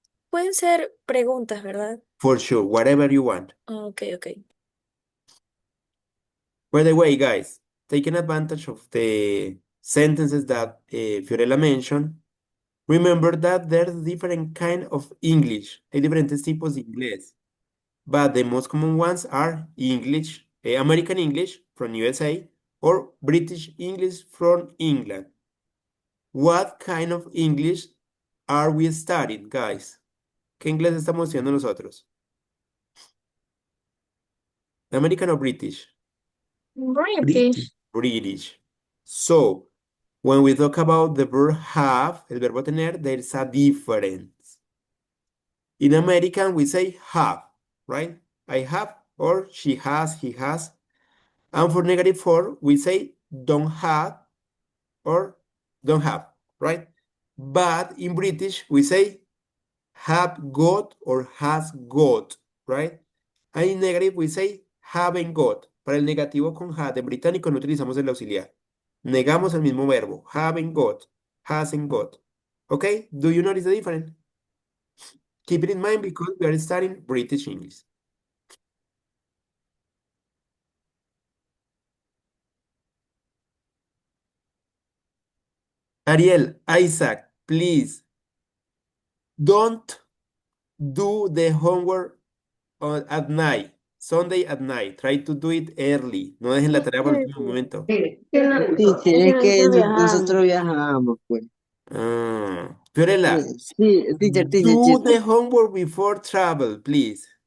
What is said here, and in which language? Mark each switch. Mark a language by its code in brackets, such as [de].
[es] pueden ser preguntas, ¿verdad? [en] For sure, whatever you want. Ok, ok. By the way, guys, taking advantage of the sentences that Fiorella mentioned, remember that there's different kind of English. [es] Hay diferentes tipos de inglés. [en] But the most common ones are English, American English from USA, or British English from England. What kind of English are we studying, guys? [es] ¿Qué inglés estamos estudiando nosotros? [en] American or British? British. British. So, when we talk about the verb have, el verbo tener, there's a difference. In American, we say have, right? I have, or she has, he has. And for negative form, we say don't have or don't have, right? But in British, we say have got or has got, right? And in negative, we say haven't got. [es] Para el negativo con had en británico no utilizamos el auxiliar. Negamos el mismo verbo. [en] Haven't got, hasn't got. Okay? Do you notice the difference? Keep it in mind because we are studying British English. Ariel, Isaac, please don't do the homework at night. Sunday at night. Try to do it early. [es] No dejen la tarea para el último momento. Teacher, es que nosotros viajamos, pues. [en] Fiorella, [es] Sí, teacher, [en] do the homework before travel, please.